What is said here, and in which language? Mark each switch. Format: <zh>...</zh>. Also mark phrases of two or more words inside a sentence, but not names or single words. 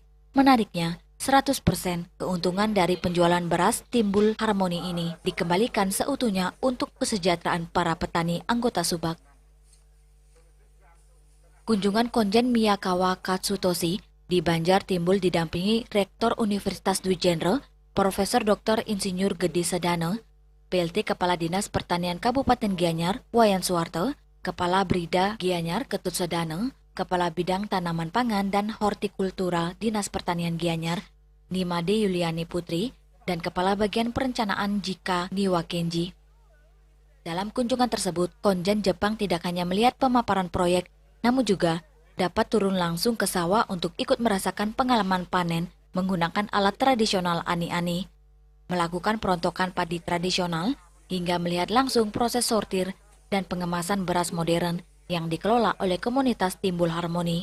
<id>Menariknya, 100% keuntungan dari penjualan beras Timbul Harmoni ini dikembalikan seutuhnya untuk kesejahteraan para petani anggota Subak. Kunjungan Konjen Miyakawa Katsutoshi di Banjar Timbul didampingi Rektor Universitas Dwi Jendra, Profesor Dr. Insinyur Gedi Sedano, PLT Kepala Dinas Pertanian Kabupaten Gianyar, Wayan Suwarto, Kepala Brida Gianyar Ketut Sedane, Kepala Bidang Tanaman Pangan dan Hortikultura Dinas Pertanian Gianyar, Nimade Yuliani Putri, dan Kepala Bagian Perencanaan Jika Niwa Kenji. Dalam kunjungan tersebut, Konjen Jepang tidak hanya melihat pemaparan proyek, namun juga dapat turun langsung ke sawah untuk ikut merasakan pengalaman panen menggunakan alat tradisional ani-ani, melakukan perontokan padi tradisional, hingga melihat langsung proses sortir dan pengemasan beras modern yang dikelola oleh komunitas Timbul Harmoni.</id>